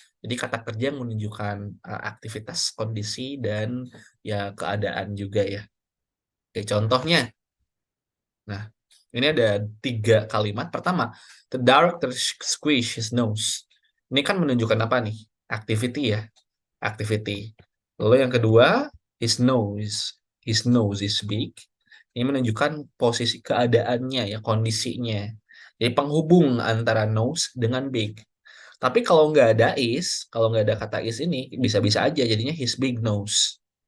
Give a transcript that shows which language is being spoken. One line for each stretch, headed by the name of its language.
Indonesian: Jadi kata kerja yang menunjukkan aktivitas, kondisi, dan ya keadaan juga ya. Oke, contohnya. Nah, ini ada 3 kalimat. Pertama,
English: the director squish his nose.
Indonesian: Ini kan menunjukkan apa nih? Activity ya. Activity. Lalu yang kedua,
English: his nose is big.
Indonesian: Ini menunjukkan posisi keadaannya ya, kondisinya. Jadi penghubung antara nose dengan big. Tapi kalau nggak ada kalau nggak ada kata is ini, bisa-bisa aja jadinya
English: his big nose.